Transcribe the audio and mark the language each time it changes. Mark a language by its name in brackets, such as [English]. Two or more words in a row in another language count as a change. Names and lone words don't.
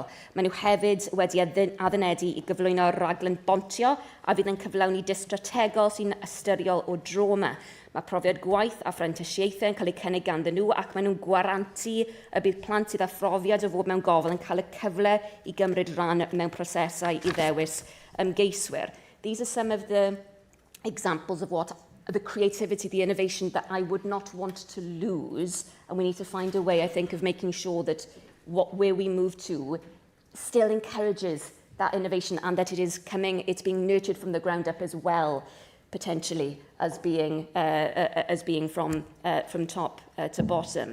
[Welsh] Maen nhw hefyd wedi addurnedu I gyflwyno raglen bontio a fydd yn cyflawni distrategol sy'n ystyriol o droma. Mae profiad gwaith a phrentysiaethau yn cael eu cynnig ganddyn nhw ac maen nhw'n gwarantu y bydd plant sydd â phrofiad o fod mewn gofal yn cael y cyfle I gymryd rhan mewn prosesau I ddewis ymgeiswyr. [English] These are some of the examples of what the creativity, the innovation that I would not want to lose. And we need to find a way, I think, of making sure that where we move to still encourages that innovation and that it's being nurtured from the ground up as well, potentially, as being from top to bottom.